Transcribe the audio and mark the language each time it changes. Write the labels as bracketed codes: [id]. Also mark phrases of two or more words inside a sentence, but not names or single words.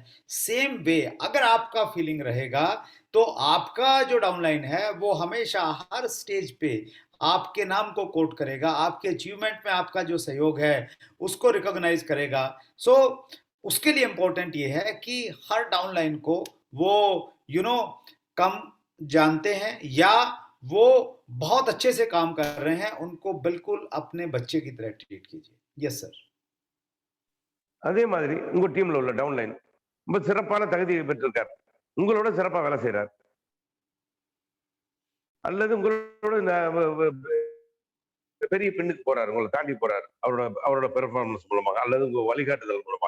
[en] same way [hi] अगर आपका फीलिंग रहेगा तो आपका जो डाउनलाइन है वो हमेशा हर स्टेज पे आपके नाम को कोट करेगा, आपके अचीवमेंट में आपका जो सहयोग है उसको रिकॉग्नाइज करेगा. सो उसके लिए इंपॉर्टेंट ये है कि हर डाउनलाइन को वो कम जानते हैं या वो बहुत अच्छे से काम कर रहे हैं, उनको बिल्कुल अपने बच्चे की तरह ट्रीट कीजिए. [en] yes sir. [ta] அதே மாதிரி உங்க டீம்ல உள்ள டவுன்லைன் ரொம்ப சிறப்பான தகுதியை பெற்றிருக்கார், உங்களோட சிறப்பா வேலை செய்யறார், அல்லது உங்களோட பெரிய பின்னுக்கு போறாரு, உங்களை தாண்டி போறாரு அவரோட பெர்ஃபார்மன்ஸ் மூலமாக அல்லது உங்க வழிகாட்டுதல் மூலமாக.